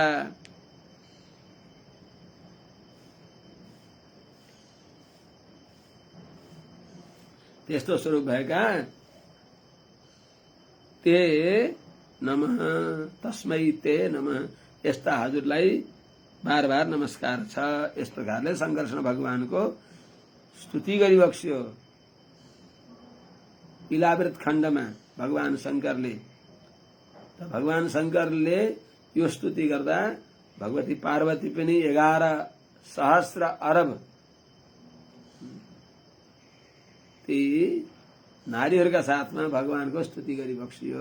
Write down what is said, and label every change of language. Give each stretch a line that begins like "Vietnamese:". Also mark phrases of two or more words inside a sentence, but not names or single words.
Nepali: त्यस्तो स्वरूप भएका
Sanskrit: ते नमः, तस्मै ते नमः,
Nepali: यस्ता हजुरलाई बार बार नमस्कार छ। यस प्रकारले संकर्षण भगवानको स्तुति गरिबक्स्यो। इलावृत खण्डमा भगवान शंकरले, त भगवान शंकरले यो स्तुति गर्दा भगवती पार्वती पनि 11 सहस्र अरब ती नारीहरूका साथमा भगवानको स्तुति गरिबक्सियो।